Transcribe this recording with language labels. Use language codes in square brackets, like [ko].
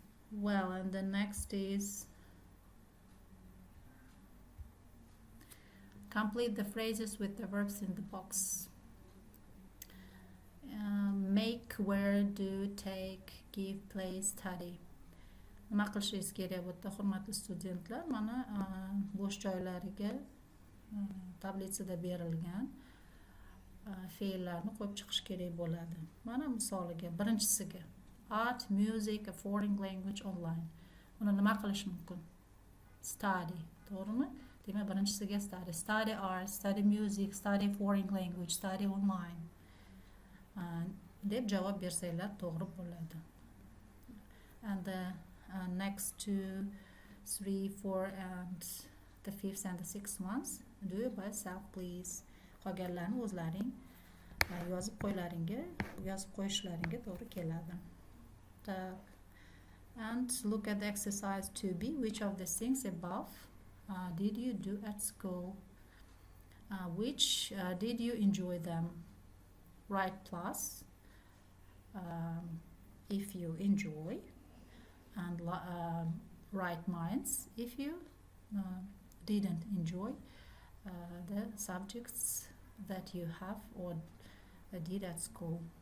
[en] Well, and the next is complete the phrases with the verbs in the box. Make, wear, do, take, give, play, study. [uz] Nima qilishingiz kerak bo'lsa, hurmatli studentlar, mana bo'sh joylariga tablitsada berilgan fe'llarni qo'yib chiqish kerak bo'ladi. Mana misoliga, birinchisiga [en] art, music, a foreign language online. [uz] Uni nima qilish mumkin? Study, to'g'rimi? Demak, birinchisiga study. [en] Study art, study music, study foreign language, study online. [uz] Deb javob bersanglar to'g'ri bo'ladi. [en] And the next 2, 3, 4 and the 5th and the 6th ones, do it by yourself, please. [uz] Qolganlarni o'zlaring yozib qo'yishlaringga to'g'ri keladi. [en] And look at the exercise 2b. Which of the things above did you do at school? Which did you enjoy them? Write plus if you enjoy, and write minus if you didn't enjoy the subjects that you have or did at school.